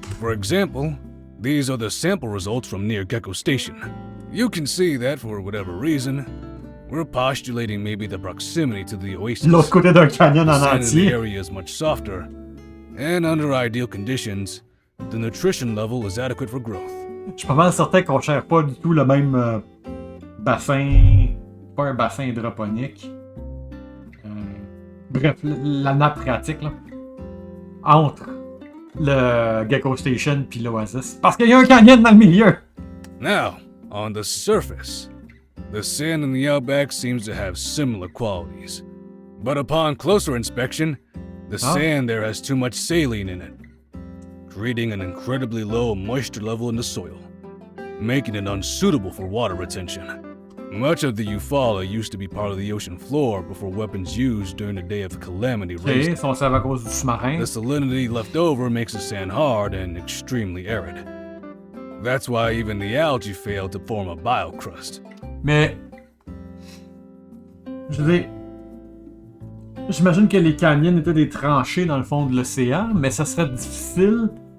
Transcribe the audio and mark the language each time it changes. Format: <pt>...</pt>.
<en>For example, these are the sample results from near Gecko Station. You can see that for whatever reason, we're postulating maybe the proximity to the oasis.</en> <fr>L'autre côté d'un canyon</fr> <en>The</en> <fr>en</fr> <en>sand in the</en> <fr>entier.</fr> <en>area is much softer, and under ideal conditions, the nutrition level is adequate for growth.</en> <fr>Je suis pas mal certain qu'on cherche pas du tout le même bassin. Pas un bassin hydroponique. Bref, la nappe phréatique, là. Entre le Gecko Station puis l'Oasis. Parce qu'il y a un canyon dans le milieu!</fr> <en>Now, on the surface, the sand in the outback seems to have similar qualities. But upon closer inspection, the sand there has too much saline in it, creating an incredibly low moisture level in the soil, making it unsuitable for water retention. Much of the Eufaula used to be part of the ocean floor before weapons used during the Day of Calamity raised</en> <fr>Ok,</fr> <en>it.</en> <fr>si on savait à cause du sous-marin.</fr> <en>The salinity left over makes the sand hard and extremely arid. That's why even the algae failed to form a biocrust.</en> <fr>Mais. Je veux dire. J'imagine que les canyons étaient des tranchées dans le fond de l'océan, mais ça serait difficile.</fr>